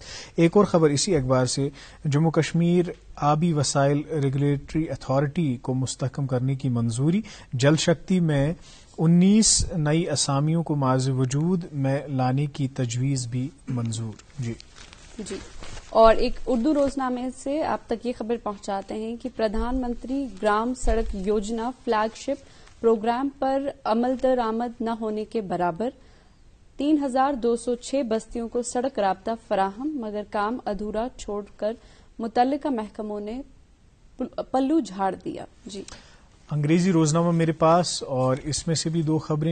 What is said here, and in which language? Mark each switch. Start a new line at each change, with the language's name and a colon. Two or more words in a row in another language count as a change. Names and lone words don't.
Urdu: ایک اور خبر اسی اخبار سے، جموں کشمیر آبی وسائل ریگولیٹری اتھارٹی کو مستحکم کرنے کی منظوری. جل شکتی میں 19 نئی اسامیوں کو معاذ وجود میں لانے کی تجویز بھی منظور. جی، اور ایک اردو روزنامے سے آپ تک یہ خبر پہنچاتے ہیں کہ پردھان منتری گرام سڑک یوجنا
English: flagship program
Urdu: پر عمل درآمد نہ ہونے کے برابر. 3,206 بستیوں کو سڑک رابطہ فراہم، مگر کام ادھورا چھوڑ کر متعلقہ محکموں نے پلو جھاڑ دیا. جی، انگریزی روزنامہ میرے پاس اور اس میں سے بھی 2 خبریں.